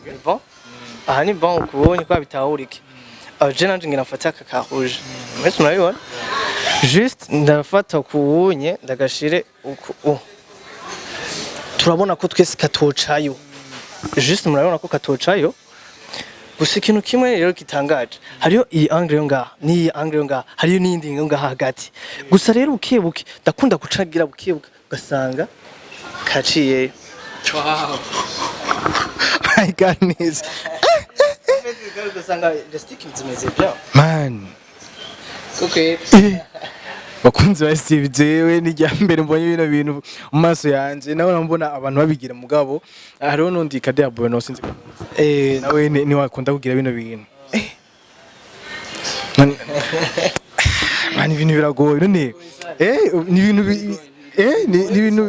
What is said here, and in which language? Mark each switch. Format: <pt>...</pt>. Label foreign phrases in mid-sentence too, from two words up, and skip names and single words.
<rn>bon aha ni bon ukubonye ko bitahurike je nanje ngira mfata ka rouge mais murabibona juste ndafata kubonye ndagashire uko turabona ko twese katocayo juste murabona ko katocayo gusa ikintu kimwe rero kitangaje hariyo iyi angle yo ngaha ni iyi angle yo ngaha hariyo n'indi yo ngaha hagati gusa rero ukebuke ndakunda gucagira bukebuka ugasanga kaciye</rn> <en>Wow. my goodness</en> <rn>ugasanga elastique zimeze bya</rn> <en>man okay</en> <rn>bakunzi ba Steve jewe ni rya mbere mbonye bino bintu mu maso yanje nawe nambona abantu babigira mugabo hariho nundi kade ya Bueno sinzi nawe ni wakunda kugira bino bintu mani ibintu biragoye none ni ibintu ni ibintu</rn>